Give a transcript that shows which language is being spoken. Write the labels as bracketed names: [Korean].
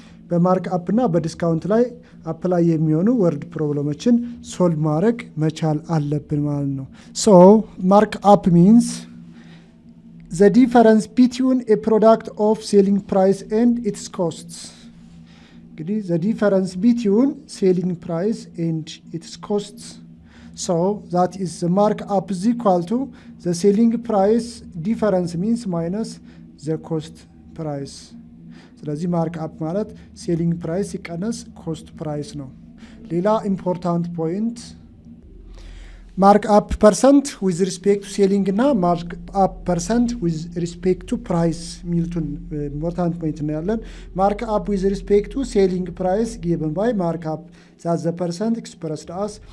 [Amharic] በማርክ አፕ እና በዲስካውንት ላይ አፕላይ የሚሆኑ ወርድ ፕሮብለሞችን ሶልቭ ማድረግ መቻል አለብን ማለት ነው። ሶ ማርክ አፕ ሚንስ [English] the difference between a product of selling price and its costs. እንግዲህ the difference between selling price and its costs. So that is the markup is equal to the selling price difference means minus the cost price. [Amharic] ስለዚህ ማርክ አፕ ማለት ሴሊንግ ፕራይስ ሲቀነስ ኮስት ፕራይስ ነው። ሌላ ኢምፖርታንት ፖይንት ማርክ አፕ ፐርሰንት ዊዝ ሪስፔክት ቱ ሴሊንግ እና ማርክ አፕ ፐርሰንት ዊዝ ሪስፔክት ቱ ፕራይስ የሚሉትን ኢምፖርታንት ፖይንት እናያለን። ማርክ አፕ ዊዝ ሪስፔክት ቱ ሴሊንግ ፕራይስ ጊቨን ባይ ማርክ አፕ ዛት ዘ ፐርሰንት ኤክስፕረስድ አስ